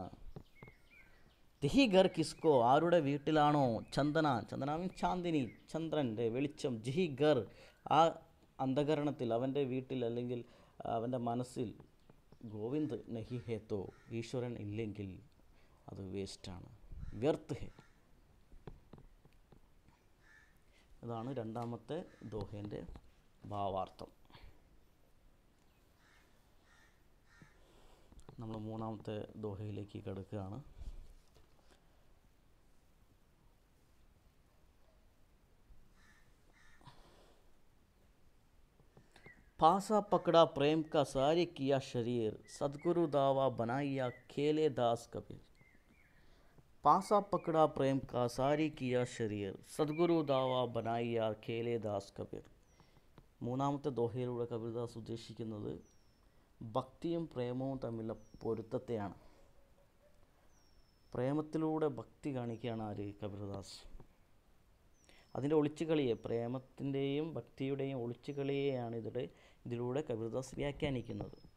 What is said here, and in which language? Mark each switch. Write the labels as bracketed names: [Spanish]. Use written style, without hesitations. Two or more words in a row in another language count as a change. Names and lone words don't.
[Hindi] तिहि घर किसको, [Malayalam] ആരുടെ വീട്ടിലാണോ, ചന്ദന മീൻസ് ചാന്ദിനി, ചന്ദ്രൻ്റെ വെളിച്ചം, [Hindi] जिहि घर, [Malayalam] ആ അന്ധകരണത്തിൽ, അവൻ്റെ വീട്ടിൽ അല്ലെങ്കിൽ അവൻ്റെ മനസ്സിൽ, [Hindi] गोविंद नहीं है तो, [Malayalam] ഈശ്വരൻ ഇല്ലെങ്കിൽ അത് വേസ്റ്റാണ്, [Hindi] व्यर्थ है. [Malayalam] ഇതാണ് രണ്ടാമത്തെ ദോഹേൻ്റെ ഭാവാർത്ഥം. നമ്മൾ മൂന്നാമത്തെ ദോഹയിലേക്ക് കിടക്കുകയാണ്. [Hindi] पासा पकड़ा प्रेम का सारे किया शरीर, सदगुरु दावा बनाया खेले दास कबीर. पासा पकड़ा प्रेम का सारी किया शरीर, सदगुरु दावा बनाया खेले दास कबीर. [Malayalam] മൂന്നാമത്തെ ദോഹയിലൂടെ കബീർദാസ് ഉദ്ദേശിക്കുന്നത് ഭക്തിയും പ്രേമവും തമ്മിലുള്ള പൊരുത്തത്തെയാണ്. പ്രേമത്തിലൂടെ ഭക്തി കാണിക്കുകയാണ് ആര്? കബീർദാസ്. അതിൻ്റെ ഒളിച്ചുകളിയെ, പ്രേമത്തിൻ്റെയും ഭക്തിയുടെയും ഒളിച്ചുകളിയെയാണ് ഇതിലൂടെ കബീർദാസ് വ്യാഖ്യാനിക്കുന്നത്.